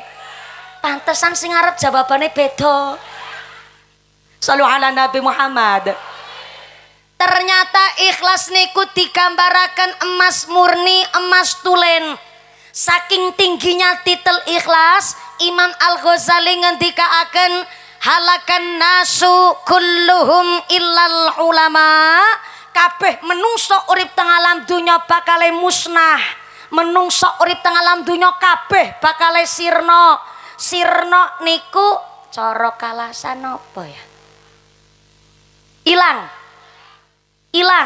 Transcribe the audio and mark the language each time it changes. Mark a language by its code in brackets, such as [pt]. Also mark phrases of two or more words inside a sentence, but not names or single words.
[jv] Pantesan sing arep jawabannya beda. [ar] صلوا على النبي محمد. [jv] Ternyata ikhlas niku digambaraken emas murni, emas tulen. Saking tingginya titel ikhlas, Imam Al-Ghazali ngendikaaken [ar] هلك الناس كلهم إلا العلماء. [jv] Kabeh menungso urip teng alam dunya bakale musnah. Menungso urip teng alam dunya kabeh bakale sirna. Sirna niku cara Kalasan apa ya? Ilang.